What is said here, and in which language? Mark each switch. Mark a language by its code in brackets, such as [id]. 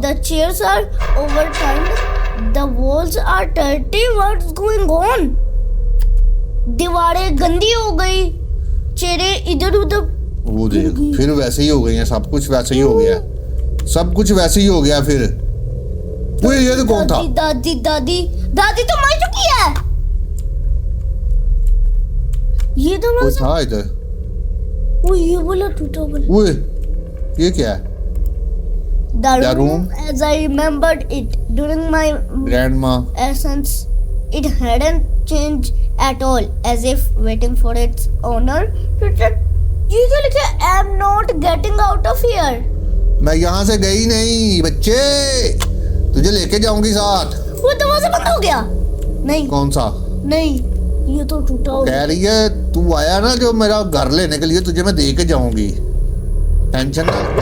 [en] The chairs are overturned. The walls are dirty. What's going on? [hi] दीवारें गंदी हो गई, चेहरे इधर उधर। वो देख, फिर वैसे ही हो गई है। सब कुछ वैसे ही हो गया, सब कुछ वैसे ही हो गया फिर। वो ये तो कौन था? दादी तो मर चुकी है। ये तो कोई था इधर? वो ये बोला टूटा बोला। वो ये क्या है? [en] The room as I remembered it during my grandma. essence, it hadn't changed at all, as if waiting for its owner to return. [hi] ये क्या लिखा है? [en] I'm not getting out of here. [hi] मैं यहाँ से गई नहीं बच्चे, तुझे लेके जाऊंगी साथ। वो दरवाजा बंद हो गया। नहीं, कौन सा? नहीं, ये तो टूटा हो कह रही है तू आया ना जो मेरा घर लेने के लिए, तुझे मैं दे के जाऊंगी, टेंशन ना।